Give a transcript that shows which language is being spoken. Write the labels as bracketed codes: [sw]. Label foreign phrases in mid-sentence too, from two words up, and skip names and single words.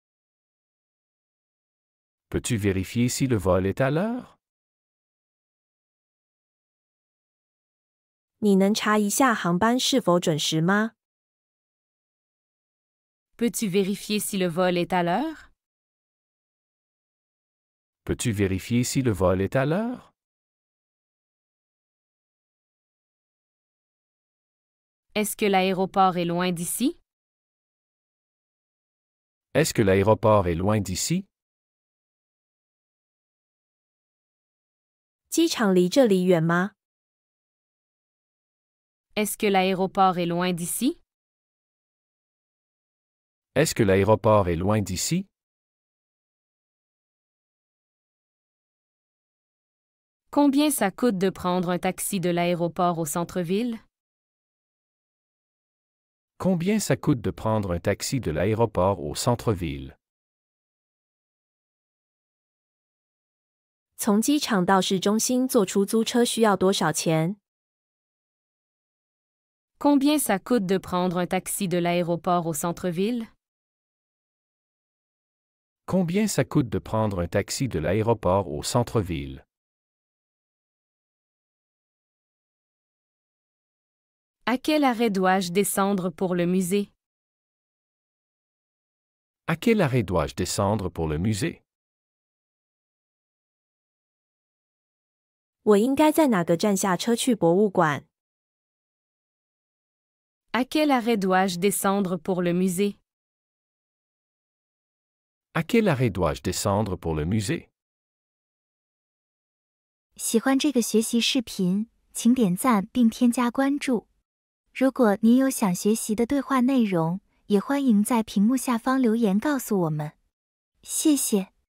[fr] Peux-tu vérifier si le vol est à l'heure? [zh] 你能查一下航班是否准时吗？ [fr] Peux-tu vérifier si le vol est à l'heure? Peux-tu vérifier si le vol est à l'heure? Est-ce que l'aéroport est loin d'ici? Est-ce que l'aéroport est loin d'ici? [zh] 机场离这里远吗？ [fr] Est-ce que l'aéroport est loin d'ici? Est-ce que l'aéroport est loin d'ici? Combien ça coûte de prendre un taxi de l'aéroport au centre-ville? Combien ça coûte de prendre un taxi de l'aéroport au centre-ville? [zh] 从机场到市中心坐出租车需要多少钱？ [fr] Combien ça coûte de prendre un taxi de l'aéroport au centre-ville? Combien ça coûte de prendre un taxi de l'aéroport au centre-ville? À quel arrêt dois-je descendre pour le musée? À quel arrêt dois-je descendre pour le musée? [zh] 我应该在哪个站下车去博物馆？ [fr] À quel arrêt dois-je descendre pour le musée? À quel arrêt dois-je descendre pour le musée? [zh] 喜欢这个学习视频，请点赞并添加关注。如果您有想学习的对话内容，也欢迎在屏幕下方留言告诉我们。谢谢。